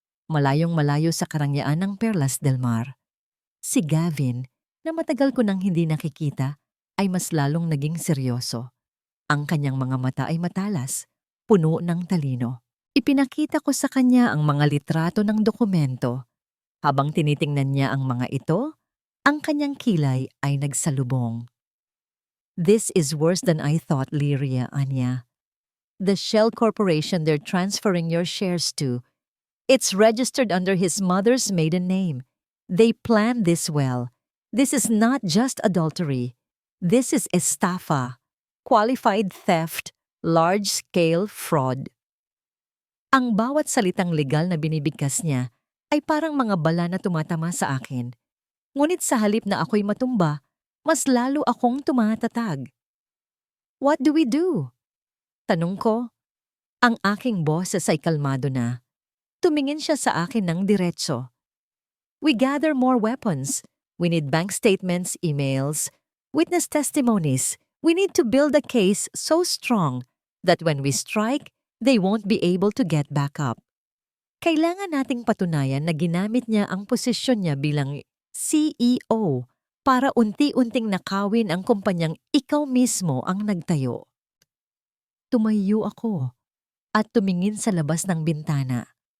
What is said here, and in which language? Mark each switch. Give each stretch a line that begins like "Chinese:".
Filipino: Malayong malayo sa karangyaan ng Perlas del Mar. Si Gavin, na matagal ko nang hindi nakikita, ay mas lalong naging seryoso. Ang kanyang mga mata ay matalas, puno ng talino. Ipinakita ko sa kanya ang mga litrato ng dokumento. Habang tinitingnan niya ang mga ito, ang kanyang kilay ay nagsalubong.
English: This is worse than I thought, Lyria, Anya. The Shell Corporation they're transferring your shares to, it's registered under his mother's maiden name. They planned this well. This is not just adultery. This is estafa, qualified theft, large-scale fraud.
Filipino: Ang bawat salitang legal na binibigkas niya ay parang mga bala na tumatama sa akin. Ngunit sa halip na ako'y matumba, mas lalo akong tumatatag.
English: What do we do?
Filipino: Tanong ko. Ang aking boses ay kalmado na. Tumingin siya sa akin ng diretso.
English: We gather more weapons. We need bank statements, emails, witness testimonies. We need to build a case so strong that when we strike, they won't be able to get back up.
Filipino: Kailangan nating patunayan na ginamit niya ang posisyon niya bilang CEO para unti-unting nakawin ang kumpanyang ikaw mismo ang nagtayo. Tumayo ako at tumingin sa labas ng bintana.